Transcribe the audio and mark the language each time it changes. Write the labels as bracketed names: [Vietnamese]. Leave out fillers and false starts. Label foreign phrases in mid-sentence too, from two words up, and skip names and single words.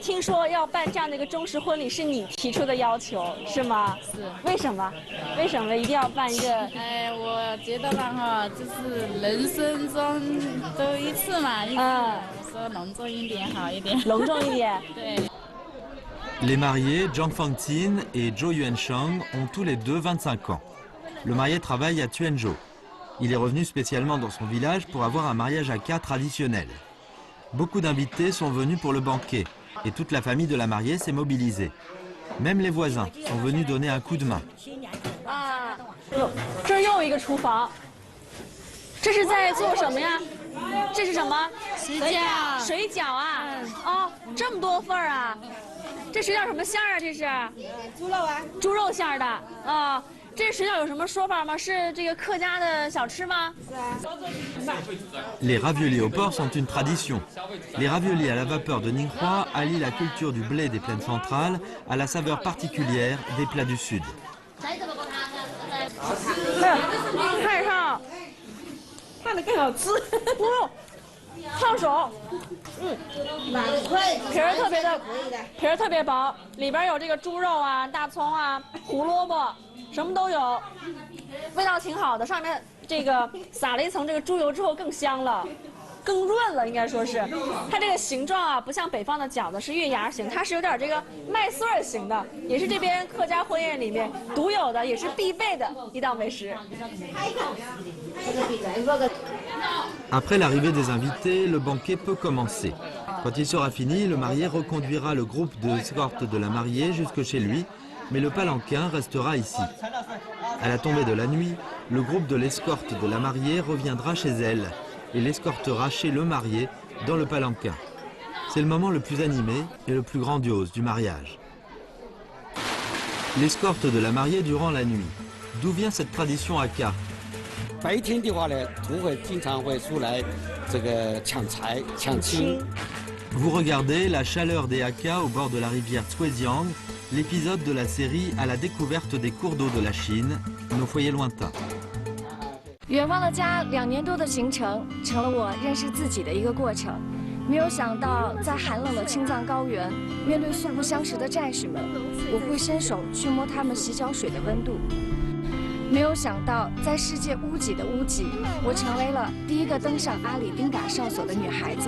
[Chinese] 听说要办这样的一个中式婚礼是你提出的要求是吗？是。为什么？为什么一定要办一个？我觉得吧哈，就是人生中都一次嘛，说隆重一点好一点。隆重一点。对。 [French] Les mariés, Zhang Fangtin et Zhou Yuansheng, ont tous les deux 25 ans. Le marié travaille à Tuanzhou. Il est revenu spécialement dans son village pour avoir un mariage à 4 traditionnel. Beaucoup d'invités sont venus pour le banquet et toute la famille de la mariée s'est mobilisée. Même les voisins sont venus donner un coup de main. [Chinese] 这又一个厨房，这是在做什么呀？这是什么？水饺啊！哦，这么多份儿啊！这水饺什么馅儿啊？这是猪肉啊，猪肉馅儿的啊。这水饺有什么说法吗？是这个客家的小吃吗？是啊。 [French] Les raviolis au porc sont une tradition. Les raviolis à la vapeur de Ningxia allient la culture du blé des plaines centrales à la saveur particulière des plats du sud. [Chinese] 看上，看着更好吃。猪肉，烫手，皮儿特别薄，里边有这个猪肉啊、大葱啊、胡萝卜，什么都有，味道挺好的。上面这个撒了一层这个猪油之后更香了。更润了，应该说是，它这个形状啊，不像北方的饺子是月牙形，它是有点这个麦穗儿形的，也是这边客家婚宴里面独有的，也是必备的一道美食。 [French] Après l'arrivée des invités, le banquet peut commencer. Quand il sera fini, le marié reconduira le groupe d'escorte de la mariée jusque chez lui, mais le palanquin restera ici. À la tombée de la nuit, le groupe de l'escorte de la mariée reviendra chez elle et l'escortera chez le marié dans le palanquin. C'est le moment le plus animé et le plus grandiose du mariage. L'escorte de la mariée durant la nuit. D'où vient cette tradition Hakka? [Chinese] 白天的话呢，土匪经常会出来这个抢财、抢亲。 [French] Vous regardez la chaleur des Hakka au bord de la rivière Zhuejiang, l'épisode de la série à la découverte des cours d'eau de la Chine, nos foyers lointains. [Chinese] 远方的家2年多的行程，成了我认识自己的一个过程。没有想到在寒冷的青藏高原，面对素不相识的战士们，我会伸手去摸他们洗脚水的温度。没有想到在世界屋脊的屋脊，我成为了第一个登上阿里丁嘎哨所的女孩子。